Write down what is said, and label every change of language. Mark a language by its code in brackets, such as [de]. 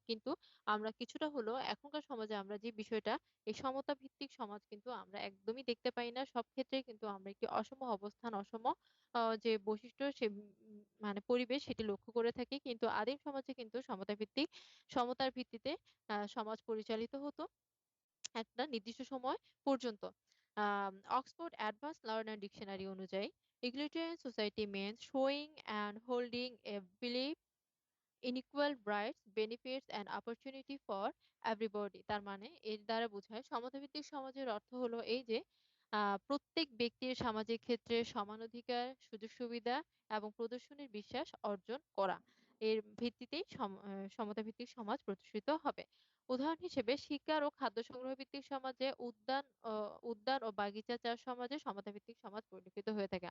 [bn] কিন্তু আমরা কিছুটা হলো এখনকার সমাজে আমরা যে বিষয়টা, এই সমতা ভিত্তিক সমাজ কিন্তু আমরা একদমই দেখতে পাই না। সব ক্ষেত্রে কিন্তু আমরা একটি অসম অবস্থান, অসম যে বৈশিষ্ট্য, সে মানে পরিবেশ, সেটি লক্ষ্য করে থাকি। কিন্তু আদিম সমাজে কিন্তু সমতা ভিত্তিক, সমতার ভিত্তিতে সমাজ পরিচালিত হতো একটা নির্দিষ্ট সময় পর্যন্ত। অক্সফোর্ড অ্যাডভান্স লার্নার ডিকশনারি অনুযায়ী [en] egalitarian society means showing and holding a belief in equal rights, benefits and opportunity for everybody। [bn] তার মানে এর দ্বারা বোঝায় সমতাভিত্তিক সমাজের অর্থ হলো এই যে প্রত্যেক ব্যক্তির সামাজিক ক্ষেত্রে সমান অধিকার, সুযোগ সুবিধা এবং প্রদর্শনীর বিশ্বাস অর্জন করা। এর ভিত্তিতেই সমতাভিত্তিক সমাজ প্রতিষ্ঠিত হবে। উদাহরণ হিসেবে শিকার ও খাদ্য সংগ্রহ ভিত্তিক সমাজে, উদ্যান ও বাগিচা চাষ সমাজে সমতাভিত্তিক সমাজ পরিলক্ষিত হয়ে থাকে।